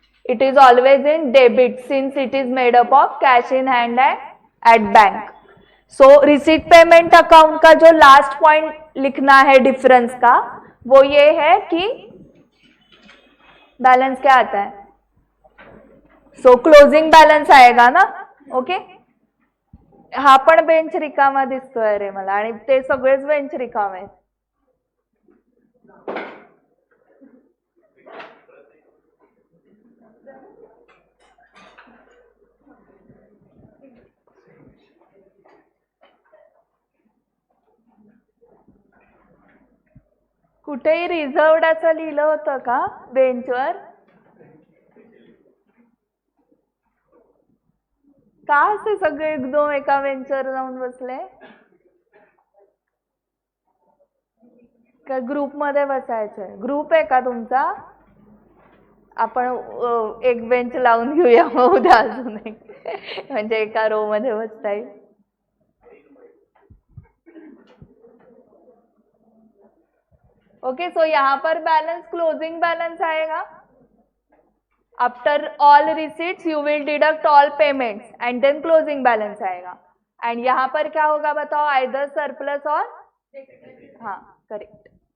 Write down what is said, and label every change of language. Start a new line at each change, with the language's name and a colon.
English: It is always in debit since it is made up of cash in hand and at bank.
Hindi: So receipt payment account का जो last point लिखना है difference का वो ये है कि बैलेंस क्या आता है, सो क्लोजिंग बैलेंस आएगा ना।
Marathi: ओके, हा पण बेंच रिकामा दिसतोय रे मला, आणि ते सगळेच बेंच रिकामे आहेत। कुठेही रिझर्वड असं लिहिलं होतं का बेंचवर? का असे सगळे एकदम एका बेंचवर जाऊन बसले? का ग्रुप मध्ये बसायचंय? ग्रुप आहे का तुमचा? आपण एक बेंच लावून घेऊया मग उद्या अजून एक, म्हणजे एका रो मध्ये बसता येईल.
Hindi: ओके, सो यहाँ पर बैलेंस क्लोजिंग बैलेंस आएगा.
English: after all receipts you will deduct all payments and then
Hindi: closing balance आएगा. एंड यहाँ पर क्या होगा बताओ, आइदर सरप्लस और, हाँ करेक्ट.